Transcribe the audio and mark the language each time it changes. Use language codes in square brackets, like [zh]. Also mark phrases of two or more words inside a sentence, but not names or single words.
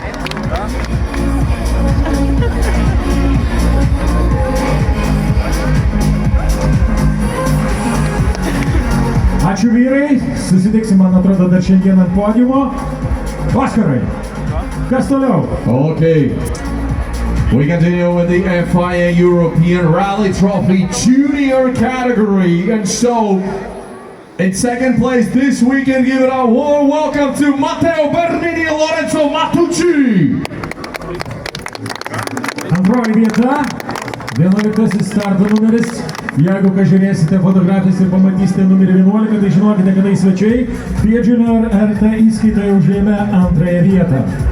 [lt] Ačiū vyrai, susitiksim, man atrodo, dar šiandien ant podiumo. Oskarai, kas toliau? [en] Okay, we continue with the FIA European Rally Trophy Junior category. And so, in second place this weekend, give it a warm welcome to Matteo Bernini and Lorenzo Matucci. [lt] Antroji vieta, 11 starto numeris. Jeigu žiūrėsite fotografijas ir pamatysite numerį 11, tai žinokite, kad tai svečiai FIA Junior RT įskaitoje užėmė antrąją vietą.